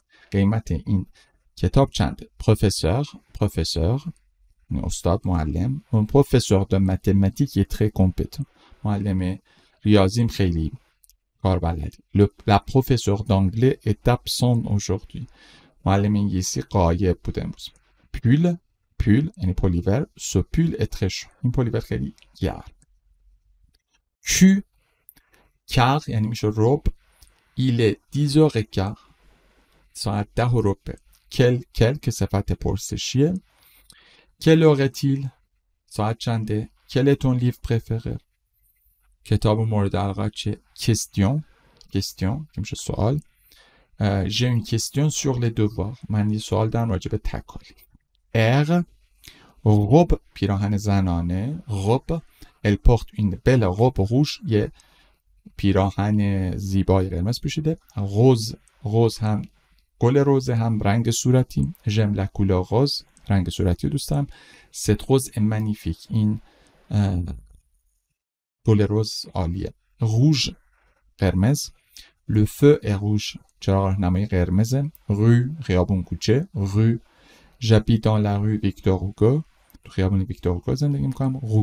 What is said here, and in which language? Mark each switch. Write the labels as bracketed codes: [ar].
[fa] قیمت این کتاب چنده؟ professeur استاد معلم. [fr] Un professeur de mathématiques est très compétent. [fa] معلم ریاضیم خیلی کار بلده. [fr] La professeure d'anglais est absente aujourd'hui. [fa] معلم انگلیسی غایب بوده امروز. pull یعنی پلیور. [fr] Ce pull est très chaud. [fa] این پلیور خیلی گرم. quart یعنی میشه ربع. [fr] Il est 10h15. [fa] ساعت 10 و ربع. quel که صفت پرسشیه. [fr] Quelle heure est-il? [fa] ساعت چنده؟ [fr] Quel est ton livre préféré? [fa] کتاب مورد علاقه چیه؟ question که میشه سوال. [fr] J'ai une question sur les devoirs. [fa] من یه سوال دارم راجع به تکالیف. robe پیراهن زنانه. [fr] robe elle porte une belle robe rouge. [fa] یه پیراهن زیبای قرمز پوشیده. rose هم گل روز هم رنگ صورتی. [fr] j'aime la couleur rose. [fa] رنگ صورتی رو دوست دارم. [fr] cette rose est magnifique. [fa] این گل روز عالیه. [fr] rouge قرمز. le feu est rouge. [fa] چراغ راهنمایی قرمزه. rue خیابون کوچه. [fr] rue j'habite dans la rue Victor Hugo. [fa] تو خیابون ویکتور هوگو زندگی میکنم.